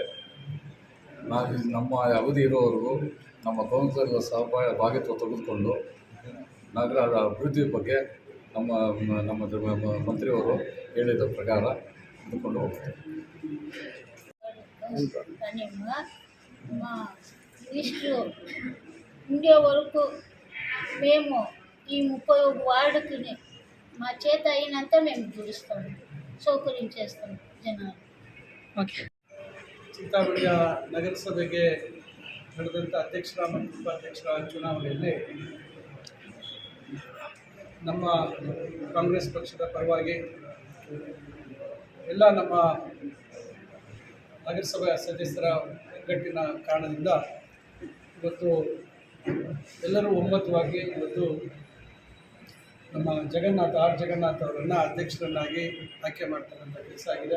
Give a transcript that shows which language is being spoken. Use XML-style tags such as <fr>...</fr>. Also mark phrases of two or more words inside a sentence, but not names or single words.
<kn>ನಮ್ಮ ಅವಧಿ ಇರೋವರೆಗೂ ನಮ್ಮ ಕೌನ್ಸಿಲರ್ ಭಾಗತ್ವ ತೆಗೆದುಕೊಂಡು ನಗರದ ಅಭಿವೃದ್ಧಿ ಬಗ್ಗೆ ನಮ್ಮ ಮಂತ್ರಿಯವರು ಹೇಳಿದ ಪ್ರಕಾರ ತೆಗೆದುಕೊಂಡು ಹೋಗ್ತಾರೆ.</kn> <te>ఇಷ್ಟು ఉండే వరకు మేము ఈ 31 వార్డుకి మా చేత అయినంత మేము దురుస్తాము, సౌకర్యం చేస్తాము జనాలు.</te> <kn>ಚಿಂತಾಮಣಿಯ ನಗರಸಭೆಗೆ ನಡೆದಂಥ ಅಧ್ಯಕ್ಷರ ಮತ್ತು ಉಪಾಧ್ಯಕ್ಷರ ಚುನಾವಣೆಯಲ್ಲಿ ನಮ್ಮ ಕಾಂಗ್ರೆಸ್ ಪಕ್ಷದ ಪರವಾಗಿ ಎಲ್ಲ ನಮ್ಮ ನಗರಸಭೆಯ ಸದಸ್ಯರ ಒಗ್ಗಟ್ಟಿನ ಕಾರಣದಿಂದ ಇವತ್ತು ಎಲ್ಲರೂ ಒಮ್ಮತವಾಗಿ ಇವತ್ತು ನಮ್ಮ ಆರ್ ಜಗನ್ನಾಥ್ ಅವರನ್ನು ಅಧ್ಯಕ್ಷರನ್ನಾಗಿ ಆಯ್ಕೆ ಮಾಡ್ತಕ್ಕಂಥ ಕೆಲಸ ಆಗಿದೆ.</kn>